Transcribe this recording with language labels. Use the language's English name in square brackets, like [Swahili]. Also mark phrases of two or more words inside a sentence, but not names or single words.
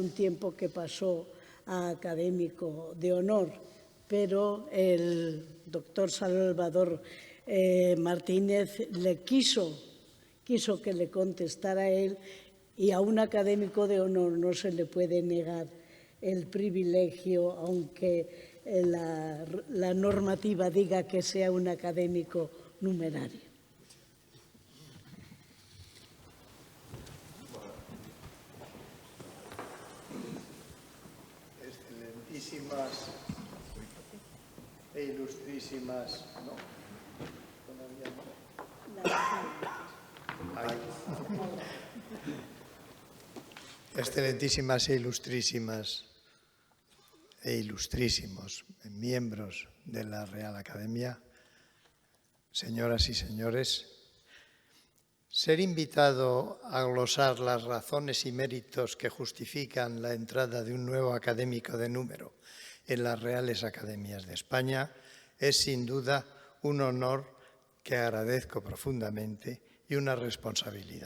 [Spanish] un tiempo que pasó a académico de honor, pero el doctor Salvador Martínez le quiso que le contestara a él, y a un académico de honor no se le puede negar el privilegio, aunque la normativa diga que sea un académico numerario. Excelentísimas e ilustrísimas, ¿no? Excelentísimas e ilustrísimas e ilustrísimos miembros de la Real Academia, señoras y señores, ser invitado a glosar las razones y méritos que justifican la entrada de un nuevo académico de número en las Reales Academias de España es sin duda un honor que agradezco profundamente y una responsabilidad.